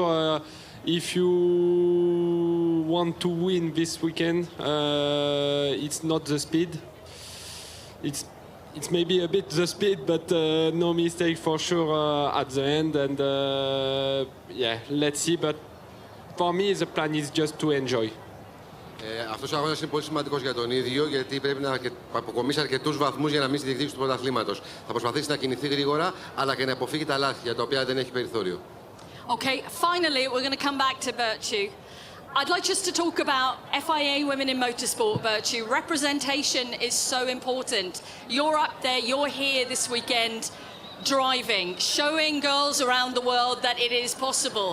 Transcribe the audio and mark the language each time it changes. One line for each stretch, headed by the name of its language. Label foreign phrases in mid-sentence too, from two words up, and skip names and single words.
English: If you want to win this weekend, it's not the speed. It's maybe a bit the speed, but no mistake for sure at the end. And yeah, let's see. But for me, the plan is just to enjoy.
Greek: Αυτός ο αγώνας είναι πολύ σημαντικός για τον ίδιο, γιατί πρέπει να αποκομίσει αρκετούς βαθμούς για να μην στη διεκδίκηση του πρωταθλήματος. Θα προσπαθήσει να κινηθεί γρήγορα, αλλά και να αποφύγει τα λάθη για τα οποία δεν έχει περιθώριο.
English: Okay, finally, we're going to come back to Virtue. I'd like just to talk about FIA Women in Motorsport, Virtue. Representation is so important. You're up there, you're here this weekend driving, showing girls around the world that it is possible.